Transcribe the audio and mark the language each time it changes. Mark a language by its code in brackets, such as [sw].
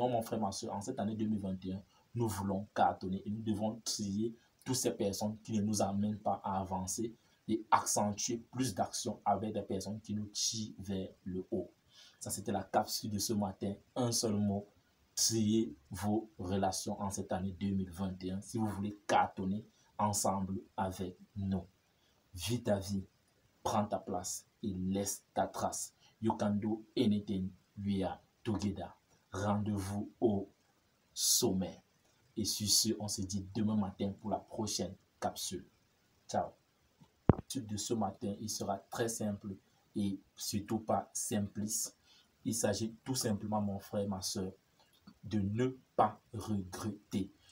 [fr] Non, mon frère, ma soeur, en cette année 2021, nous voulons cartonner et nous devons trier toutes ces personnes qui ne nous amènent pas à avancer et accentuer plus d'action avec des personnes qui nous tirent vers le haut. Ça, c'était la capsule de ce matin. Un seul mot: trier vos relations en cette année 2021 si vous voulez cartonner ensemble avec nous. Vis ta vie, prends ta place et laisse ta trace. [en] You can do anything, we are together. [fr] Rendez-vous au sommet. Et sur ce, on se dit demain matin pour la prochaine capsule. Ciao. La capsule de ce matin, il sera très simple et surtout pas simpliste. Il s'agit tout simplement, mon frère, ma soeur, de ne pas regretter.